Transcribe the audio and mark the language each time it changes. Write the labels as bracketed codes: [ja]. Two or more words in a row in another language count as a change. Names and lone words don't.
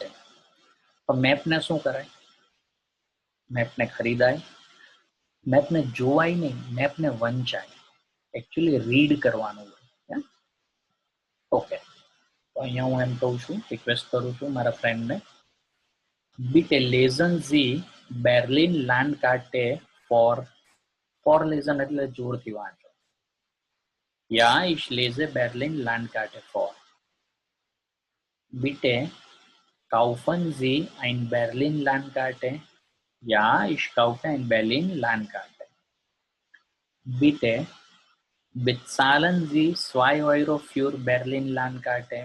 [gu] તો મેપને શું કરાય? મેપને ખરીદાય. મેપને જોવાય નહીં, મેપને વંચાય. એકચ્યુઅલી રીડ કરવાનું હોય. ઓકે, તો અહીંયા હું એમ કહું છું, રિક્વેસ્ટ કરું છું મારા ફ્રેન્ડને, [de] bitte lesen Sie બેર્લિન Landkarte for listen [gu] એટલે જોરથી વાંચો. [de] Ja, ich lese Berlin Landkarte vor. Bitte kaufen Sie ein Berlin Landkarte? Ja, ich kaufe ein Berlin Landkarte. Bitte bezahlen Sie 2 € für Berlin Landkarte?